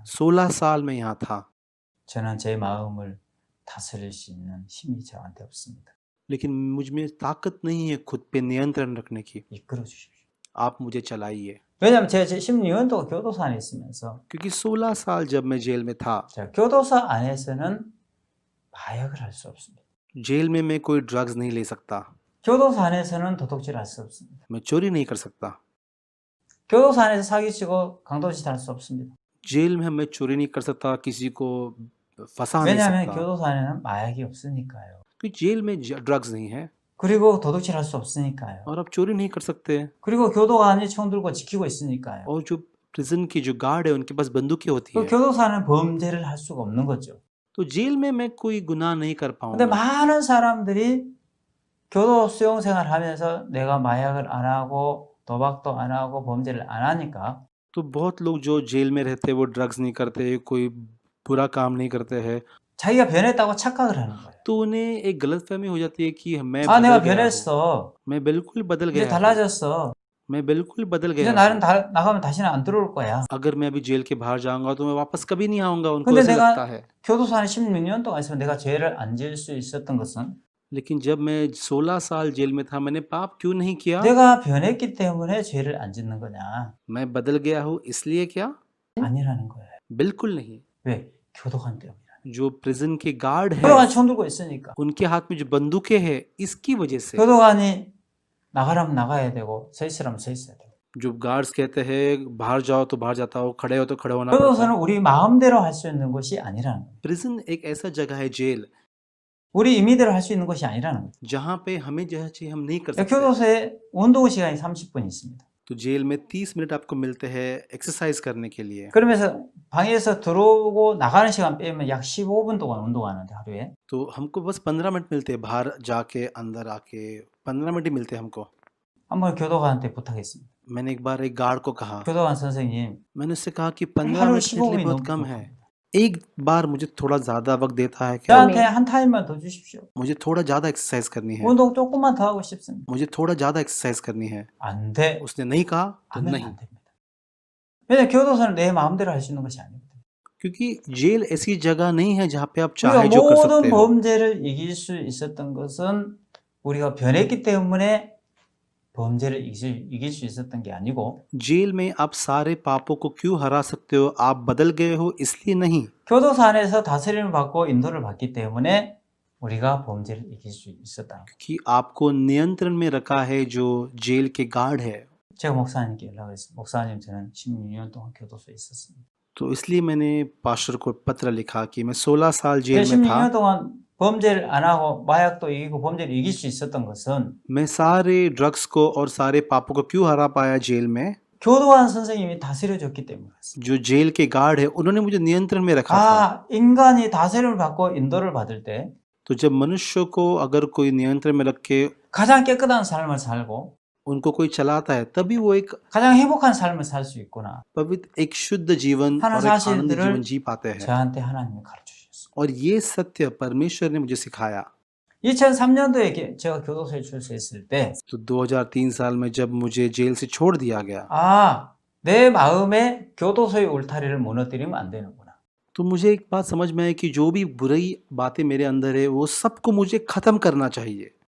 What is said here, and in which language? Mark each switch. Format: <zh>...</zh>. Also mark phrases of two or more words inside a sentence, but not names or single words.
<hi>16 साल में यहाँ था</hi> <ko>저는 제 마음을 다스릴 수 있는 힘이 저한테 없습니다.</ko> <hi>लेकिन मुझ में ताकत नहीं है खुद पे नियंत्रण रखने की।</hi> <ko>이끌어 주십시오.</ko> <hi>आप मुझे चलाइए।</hi> <ko>왜냐하면 제가 16년 동안 교도소 안에 있으면서</ko> <hi>क्योंकि 16 साल जब मैं जेल में था</hi> <ko>제가 교도소 안에서는 마약을 할 수 없습니다.</ko> <hi>जेल में मैं कोई ड्रग्स नहीं ले सकता।</hi> <ko>교도소 안에서는 도둑질 할 수 없습니다.</ko> <hi>मैं चोरी नहीं कर सकता।</hi> <ko>교도소 안에서 사기치고 강도짓 할 수 없습니다.</ko> <hi>जेल में मैं चोरी नहीं कर सकता, किसी को फंसा नहीं</hi> <ko>왜냐하면</ko> <hi>सकता,</hi> <ko>교도소 안에는 마약이 없으니까요.</ko> <hi>क्योंकि जेल में ड्रग्स नहीं है</hi> <ko>그리고 도둑질 할 수 없으니까요.</ko> <hi>और आप चोरी नहीं कर सकते।</hi> <ko>그리고 교도관이 총 들고 지키고 있으니까요.</ko> <hi>और जो प्रिजन की जो गार्ड है उनके पास बंदूकें होती</hi> <ko>그</ko> <hi>है,</hi> <ko>교도소 안은 범죄를 할 수가 없는 거죠.</ko> <hi>तो जेल में मैं कोई गुनाह नहीं कर</hi> <ko>근데</ko> <hi>पाऊंगा।</hi> <ko>많은 사람들이 교도 수용 생활을 하면서 내가 마약을 안 하고 도박도 안 하고 범죄를 안 하니까</ko> <hi>तो बहुत लोग जो जेल में रहते हैं वो ड्रग्स नहीं करते, कोई बुरा काम नहीं करते हैं,</hi> <ko>자기가 변했다고 착각을 하는 거예요.</ko> <hi>तो उन्हें एक गलतफहमी हो जाती है कि मैं</hi> <ko>아, 내가</ko> <hi>बदल गया हूँ,</hi> <ko>변했어.</ko> <hi>मैं बिल्कुल बदल</hi> <ko>이제</ko> <hi>गया हूँ,</hi> <ko>달라졌어.</ko> <hi>मैं बिल्कुल बदल</hi> <ko>이제</ko> <hi>गया</hi> <ko>나는</ko> <hi>हूँ।</hi> <ko>나가면 다시는 안 들어올 거야.</ko> <hi>अगर मैं अभी जेल के बाहर जाऊंगा तो मैं वापस कभी नहीं आऊंगा, उनको</hi> <ko>근데</ko> <hi>ऐसा लगता</hi> <ko>내가</ko> <hi>है।</hi> <ko>교도소 안에 16년 동안 있으면 내가 죄를 안 지을 수 있었던 것은</ko> <hi>लेकिन जब मैं 16 साल जेल में था, मैंने पाप क्यों नहीं किया?</hi> <ko>내가 변했기 때문에 죄를 안 짓는 거냐?</ko> <hi>मैं बदल गया हूँ इसलिए क्या?</hi> <ko>아니라는 거예요.</ko> <hi>बिल्कुल नहीं।</hi> <ko>왜? 교도관 때문이라.</ko> <hi>जो प्रिजन के गार्ड है</hi> <ko>교도관 총 들고 있으니까.</ko> <hi>उनके हाथ में जो बंदूकें हैं, इसकी वजह से</hi> <ko>교도관이 나가라면 나가야 되고 서 있으라면 서 있어야 되고.</ko> <hi>जो गार्ड्स कहते हैं बाहर जाओ तो बाहर जाता हो, खड़े हो तो खड़े होना पड़ता</hi> <ko>교도소는</ko> <hi>है।</hi> <ko>우리 마음대로 할 수 있는 것이 아니라는 거예요.</ko> <hi>प्रिजन एक ऐसा जगह है, जेल,</hi> <ko>우리 임의대로 할 수 있는 것이 아니라는 거예요.</ko> <hi>जहाँ पे हमें जो चाहिए हम नहीं कर सकते।</hi> <ko>교도소에 운동 시간이 30분 있습니다.</ko> <hi>तो जेल में 30 मिनट आपको मिलते हैं एक्सरसाइज करने के लिए।</hi> <ko>그러면서 방에서 들어오고 나가는 시간 빼면 약 15분 동안 운동하는데 하루에.</ko> <hi>तो हमको बस 15 मिनट मिलते हैं, बाहर जाके अंदर आके 15 मिनट ही मिलते हैं हमको।</hi> <ko>한번 교도관한테 부탁했습니다.</ko> <hi>मैंने एक बार एक गार्ड को कहा,</hi> <ko>교도관 선생님,</ko> <hi>मैंने उससे कहा कि 15</hi> <ko>하루</ko> <hi>मिनट मेरे</hi> <ko>15분이</ko> <hi>लिए बहुत</hi> <ko>너무</ko> <hi>कम है,</hi> <ko>부족합니다.</ko> <hi>एक बार मुझे थोड़ा ज्यादा वक्त देता है क्या?</hi> <ko>저한테 한 타임만 더 주십시오.</ko> <hi>मुझे थोड़ा ज्यादा एक्सरसाइज करनी है,</hi> <ko>운동 조금만 더 하고 싶습니다.</ko> <hi>मुझे थोड़ा ज्यादा एक्सरसाइज करनी है।</hi> <ko>안 돼.</ko> <hi>उसने नहीं कहा तो</hi> <ko>하면</ko> <hi>नहीं,</hi> <ko>안 됩니다. 왜냐면 교도소는 내 마음대로 할 수 있는 것이 아니거든요.</ko> <hi>क्योंकि जेल ऐसी जगह नहीं है जहाँ पे आप</hi> <ko>우리가</ko> <hi>चाहे जो कर</hi> <ko>모든</ko> <hi>सकते हो।</hi> <ko>범죄를 이길 수 있었던 것은 우리가 변했기 때문에 범죄를 이길 수 있었던 게 아니고</ko> <hi>जेल में आप सारे पापों को क्यों हरा सकते हो? आप बदल गए हो इसलिए नहीं,</hi> <ko>교도소 안에서 다스림을 받고 인도를 받기 때문에 우리가 범죄를 이길 수 있었다.</ko> <hi>कि आपको नियंत्रण में रखा है जो जेल के गार्ड है।</hi> <ko>제가 목사님께 연락을 했어요. 목사님, 저는 16년 동안 교도소에 있었습니다.</ko> <hi>तो इसलिए मैंने पास्टर को पत्र लिखा कि मैं 16 साल</hi> <ko>제가</ko> <hi>जेल में था,</hi> <ko>16년 동안 범죄를 안 하고 마약도 이기고 범죄를 이길 수 있었던 것은</ko> <hi>मैं सारे ड्रग्स को और सारे पापों को क्यों हरा पाया जेल में?</hi> <ko>교도관 선생님이 다스려줬기 때문이었습니다.</ko> <hi>जो जेल के गार्ड है उन्होंने मुझे नियंत्रण में रखा था।</hi> <ko>아, 인간이 다스림을 받고 인도를 받을 때</ko> <hi>तो जब मनुष्य को अगर कोई नियंत्रण में रख के</hi> <ko>가장 깨끗한 삶을 살고</ko> <hi>उनको कोई चलाता है, तभी वो एक</hi> <ko>가장 행복한 삶을 살 수 있구나.</ko> <hi>पवित्र, एक शुद्ध जीवन</hi> <ko>하는</ko> <hi>और एक आनंदी</hi> <ko>사실들을</ko> <hi>जीवन जी पाते हैं।</hi> <ko>저한테 하나님이 가르쳐주셨어요.</ko> <hi>और ये सत्य परमेश्वर ने मुझे सिखाया।</hi> <ko>2003년도에 제가 교도소에 출소했을 때</ko> <hi>तो 2003 साल में जब मुझे जेल से छोड़ दिया गया,</hi> <ko>아, 내 마음에 교도소의 울타리를 무너뜨리면 안 되는구나.</ko> <hi>तो मुझे एक बात समझ में आई कि जो भी बुरी बातें मेरे अंदर है वो सबको मुझे खत्म करना चाहिए।</hi>